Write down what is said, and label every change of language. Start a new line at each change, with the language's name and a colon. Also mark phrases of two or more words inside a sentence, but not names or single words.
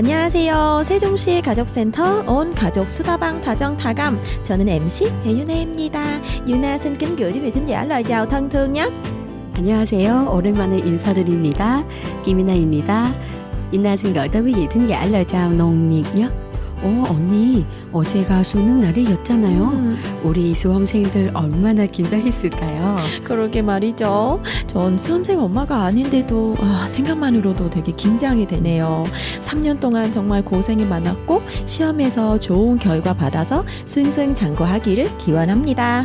Korean: 안녕하세요. 세종시 가족센터 온 가족 수다방 다정 다감. 저는 MC 배윤혜입니다.
Vietnamese: Yuna xin kính gửi quý vị thính giả lời chào thân thương nhé.
Korean: 안녕하세요. 오랜만에 인사드립니다. 김이나입니다.
Vietnamese: 이나 xin gửi tới quý vị thính giả lời chào nồng nhiệt nhất.
Korean: 언니, 어제가 수능 날이었잖아요. 우리 수험생들 얼마나 긴장했을까요? 그러게 말이죠. 전 수험생 엄마가 아닌데도 생각만으로도 되게 긴장이 되네요. 3년 동안 정말 고생이 많았고 시험에서 좋은 결과 받아서 승승장구하기를 기원합니다.